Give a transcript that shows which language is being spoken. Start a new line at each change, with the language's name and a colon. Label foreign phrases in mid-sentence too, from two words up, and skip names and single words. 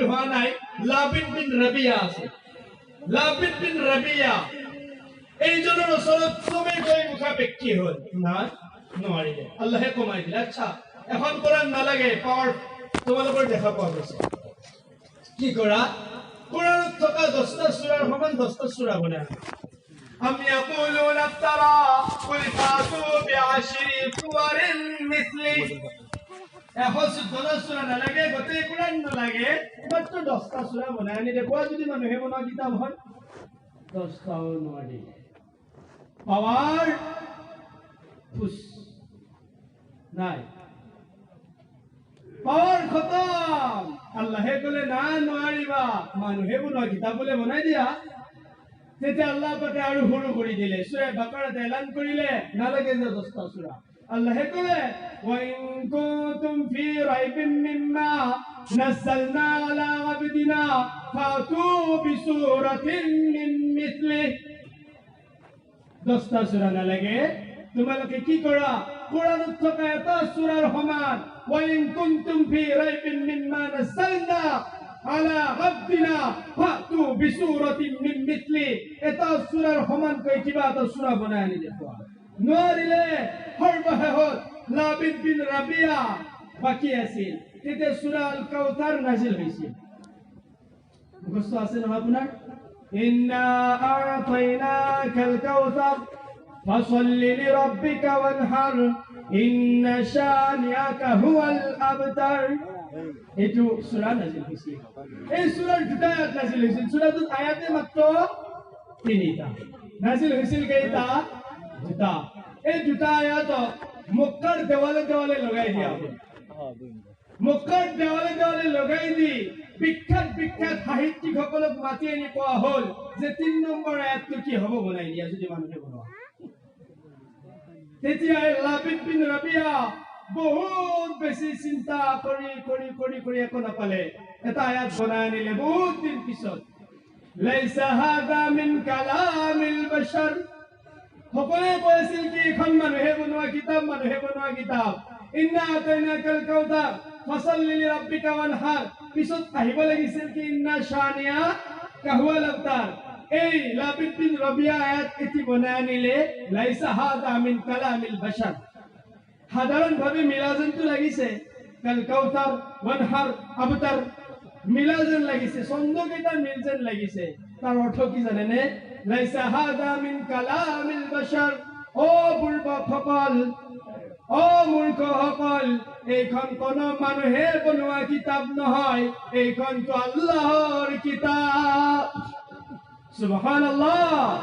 Assamese: হোৱা নাই লাবিদ বিন ৰাবিয়া আছিল লাবিদ বিন ৰাবিয়া এইজনৰ ওচৰত চবে গৈ মুখাপেক্ষী হ'ল না নোৱাৰিলে আল্লাহে কমাই দিলে আচ্ছা এখন কোৰাণ নালাগে পাৱাৰ তোমালোকৰ দেখা পোৱা গৈছে কি কৰা কোৰাণত থকা 10টা সূৰাৰ সমান 10টা সূৰা বনাই
Arabic: أم يقولون افترى قل فاتوا بعشر سور مثله
Assamese: 114 সূরা না লাগে গোটেই কোরআন না লাগে মাত্র 10টা সূরা বনাই আনি দেখুৱা যদি মানুহে বনোৱা কিতাপ হয় 10টাও নোৱাৰি পাৱাৰ ফুস নাই পাৱাৰ খতম আল্লাহে কলে না নোৱাৰিবা মানুহে বনোৱা কিতাপ বলে বনাই দিয়া তেতিয়া আল্লাহ পাকে আৰু সৰু কৰি দিলে সূরা বাকারাত এলান কৰিলে নালাগে যে 10টা সূরা আল্লাহে কলে
Arabic: وإن كنتم في ريب مما نزلنا على عبدنا فأتوا بسورة من مثله
Assamese: 10টা সূরা নালাগে তোমালোকে কি কৰা কোরআনত থকা এটা সূরাৰ সমান
Arabic: وإن كنتم في ريب مما نزلنا على عبدنا فأتوا بسورة من مثله
Assamese: এটা সূরাৰ সমান কৈ কিবা এটা সূরা বনাই আনি দেখুৱা নোৱাৰিলে সৰ্বশেষত লাবিদ বিন ৰাবিয়া বাকি আছিল তেতিয়া সূরা আল কাউসাৰ নাজিল হৈছিল মুখস্থ আছে নহয় আপোনাৰ
Arabic: إنا أعطيناك الكوثر فصل لربك وانحر إن شانئك هو الأبتر
Assamese: এটু সূরা নাজিল হইছে এই সূরার দুটা আয়াত নাজিল হইছে সূরাটোত আয়াতে মাত্র 3টা নাজিল হইছিল কেইটা দুটা এই দুটা আয়াত মক্কার দেওয়ালে দেওয়ালে লগাই দিয়া হবে মক্কার দেওয়ালে দেওয়ালে লগাই দি বিখ্যাত বিখ্যাত সাহিত্যিকসকলক মাতি আনি কোৱা হল যে 3 নম্বৰ আয়াতটো কি হ'ব বনাই দিয়া যদি মানুহে বনোৱা তেতিয়া লাবিদ বিন ৰাবিয়া বহুত বেছি চিন্তা কৰি একো নাপালে এটা আয়াত বনাই আনিলে বহুত দিন পিছত
Arabic: ليس هذا من كلام البشر
Assamese: সকলে কৈছিল কি এখন মানুহে বনোৱা কিতাপ
Arabic: إنا أعطيناك الكوثر فصل لربك وانحر
Assamese: পিছত আহিব লাগিছিল কি ইন্না
Arabic: شانئك هو الأبتر
Assamese: এই লাবিদ বিন ৰাবিয়া আয়াত এটি বনাই আনিলে
Arabic: ليس هذا من كلام البشر
Assamese: সাধাৰণভাৱে মিলাজনটো লাগিছে কাল কাউসাৰ ওয়ানহার আবতার মিলাজন লাগিছে ছন্দকেইটা মিলজন লাগিছে তাৰ অৰ্থ কি জানেনে
Arabic: ليس هذا من كلام البشر
Assamese: ও বুৰ্বকসকল ও মূৰ্খসকল এইখন কোন মানুহে বনোৱা কিতাপ নহয় এইখন তো আল্লাহৰ কিতাপ সুবহানাল্লাহ